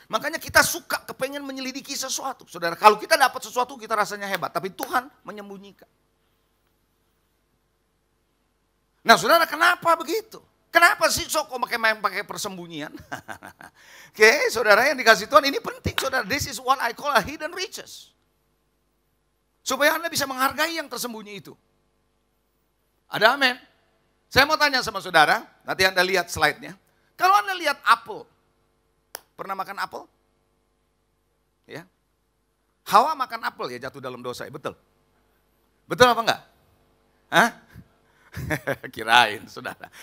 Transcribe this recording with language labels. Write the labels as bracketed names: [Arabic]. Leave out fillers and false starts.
[Indonesian] Makanya kita suka kepengen menyelidiki sesuatu. Saudara, kalau kita dapat sesuatu kita rasanya hebat. Tapi Tuhan menyembunyikan. Nah saudara, kenapa begitu? Kenapa sih sok pakai persembunyian? Oke, saudara yang dikasih Tuhan, ini penting saudara. [English] This is what I call a hidden riches. [Indonesian] Supaya Anda bisa menghargai yang tersembunyi itu. Ada amin? Saya mau tanya sama saudara, nanti Anda lihat slide-nya. Kalau Anda lihat apel, pernah makan apel? Ya. Hawa makan apel ya, jatuh dalam dosa, ya, betul? Betul apa enggak? Hah? Kirain saudara.